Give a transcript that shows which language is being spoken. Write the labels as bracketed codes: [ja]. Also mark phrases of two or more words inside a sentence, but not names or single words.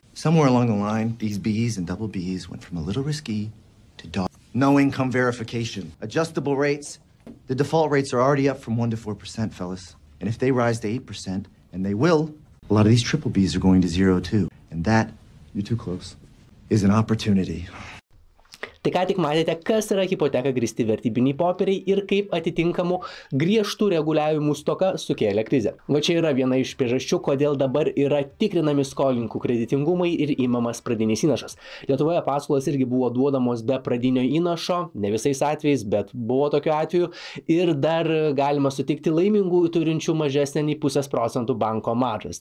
[en] Somewhere along the line, these Bs and double Bs went from a little risky to dog. No income verification. Adjustable rates. The default rates are already up from 1 to 4%, fellas. And if they rise to 8%, and they will, a lot of these triple Bs are going to 0 too. And that, you're too close, is an opportunity. [lt] Tai ką tik matėte, kas yra hipoteka grįsti vertybiniai popieriai ir kaip atitinkamų griežtų reguliavimų stoka sukėlė krizę. Va čia yra viena iš priežasčių, kodėl dabar yra tikrinami skolininkų kreditingumai ir įmamas pradinis įnašas. Lietuvoje paskolos irgi buvo duodamos be pradinio įnašo, ne visais atvejais, bet buvo tokiu atveju ir dar galima sutikti laimingų turinčių mažesnę nei 0,5% banko maržas.